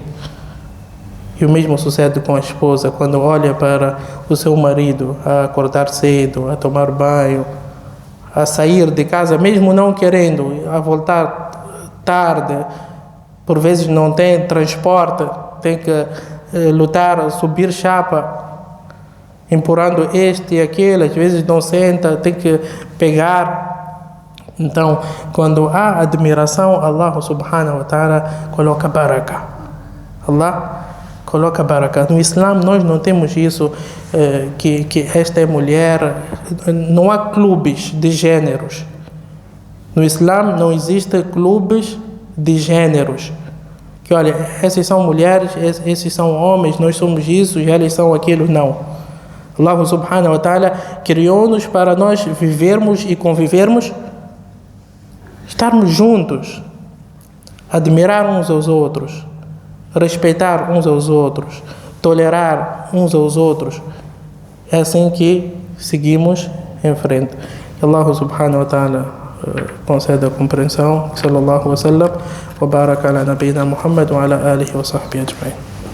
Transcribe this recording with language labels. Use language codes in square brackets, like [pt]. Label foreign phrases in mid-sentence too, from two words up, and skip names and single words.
[pt] E o mesmo sucede com a esposa, quando olha para o seu marido a acordar cedo, a tomar banho, a sair de casa, mesmo não querendo, a voltar tarde, por vezes não tem transporte, tem que lutar, subir chapa, empurrando este e aquele, às vezes não senta, tem que pegar. Então, quando há admiração, [ar] الله سبحانه وتعالى [pt] coloca baraka. Allah coloca baraka. No Islã nós não temos isso, que esta é mulher. Não há clubes de gêneros. No Islã não existem clubes de gêneros. Que olha, esses são mulheres, esses são homens, nós somos isso e eles são aquilo. Não. [ar] الله سبحانه وتعالى [pt] criou-nos para nós vivermos e convivermos, estarmos juntos, admirar uns aos outros, respeitar uns aos outros, tolerar uns aos outros. É assim que seguimos em frente. [ar] الله سبحانه وتعالى [pt] conceda a compreensão. [ar] صلى الله عليه وسلم وبارك على نبينا محمد وعلى آله وصحبه أجمعين.